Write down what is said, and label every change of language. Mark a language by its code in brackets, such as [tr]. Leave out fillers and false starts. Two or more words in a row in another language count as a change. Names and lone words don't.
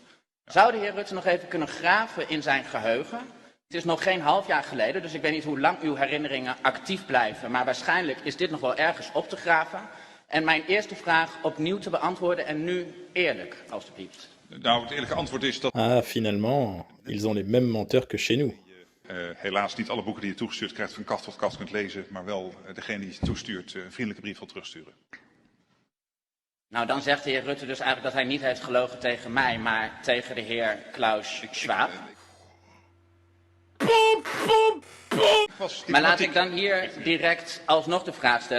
[nl] Zou de heer Rutte nog even kunnen graven in zijn geheugen? Het is nog geen half jaar geleden, dus ik weet niet hoe lang uw herinneringen actief blijven. Maar waarschijnlijk is dit nog wel ergens op te graven. En mijn eerste vraag opnieuw te beantwoorden en nu eerlijk, alstublieft. Nou, het eerlijke antwoord is dat... [fr] Ah, finalement, ils ont les mêmes menteurs que chez nous. [nl] Helaas niet alle boeken die je toegestuurd krijgt van kaft tot kaft kunt lezen, maar wel degene die je toestuurt een vriendelijke brief wil terugsturen. Nou, dan zegt de heer Rutte dus eigenlijk dat hij niet heeft gelogen tegen mij, maar tegen de heer Klaus Schwab. Maar laat ik dan hier direct alsnog de vraag stellen.